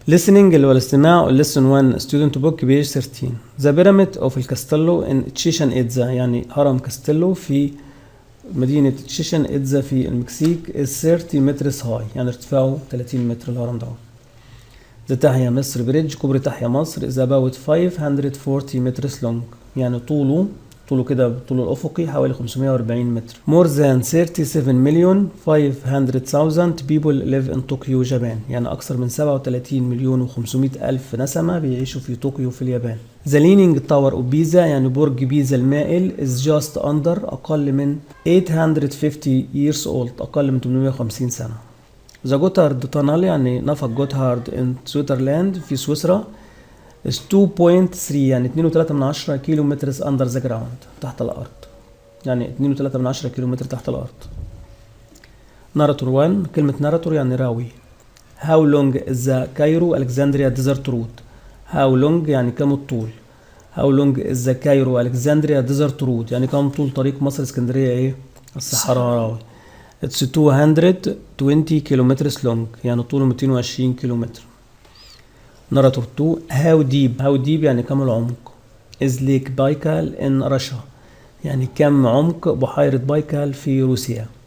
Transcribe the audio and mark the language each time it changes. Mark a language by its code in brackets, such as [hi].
[en] listening اللي هو الاستماع lesson 1 student book page 13. [ar] the pyramid of الكاستيلو in تشيشن إتزا يعني هرم كاستيلو في مدينة تشيشن إتزا في المكسيك is 30 meters high يعني ارتفاعه 30 متر الهرم دوت. the تحيا مصر بريدج كوبري تحيا مصر is about 540 meters long يعني طوله كده بالطول الأفقي حوالي 540 متر. more than 37,500,000 people live in Tokyo Japan يعني أكثر من 37,500,000 نسمة بيعيشوا في طوكيو في اليابان. the leaning tower of بيزا يعني برج بيزا المائل is just under أقل من 850 years old أقل من 850 سنة. the Gotthard tunnel يعني نفق جوتهارد in سويسرلاند في سويسرا is 2.3 يعني 2.3 كيلو متر under the ground تحت الأرض يعني 2.3 كيلو متر تحت الأرض. ناراتور 1 كلمة ناراتور يعني راوي. [en] how long is the Cairo Alexandria desert route how long يعني كم الطول. how long is the Cairo Alexandria desert route يعني كم طول طريق مصر اسكندرية ايه الصحراوي. [ar] it's 220 كيلومتر long يعني طوله 220 كيلومتر. ناراتور 2 how deep يعني كم العمق. is lake بايكال in Russia يعني كم عمق بحيرة بايكال في روسيا.